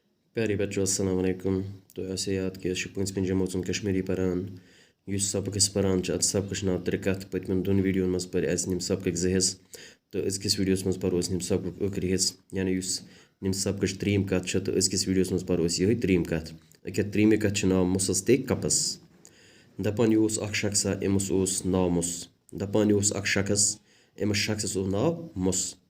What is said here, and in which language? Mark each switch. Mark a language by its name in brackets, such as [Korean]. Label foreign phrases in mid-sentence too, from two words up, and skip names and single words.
[Arabic] प्यारे बच्चों السلام عليكم. [Kashmiri] तो ऐसे याद कि पूंचमी जमात कश्मीरी परान सबक परान सबक नाव त्रे कथ पत्म दोन वीडियो मज पर निम सबक जो हिस्स तो अजकिस वीडियो मज परो निम सबक अक्र हिस्स यानी निम सबक त्रीम कथ तो अजकिस वीडियो मज परो यह त्रीम कथ अके त्रीमे कथ नाव मुसस ते कपस दपान यह अख शख्सा अमस नाव मुस दपान यह अख शख्स अमस शख्सस नाव मुस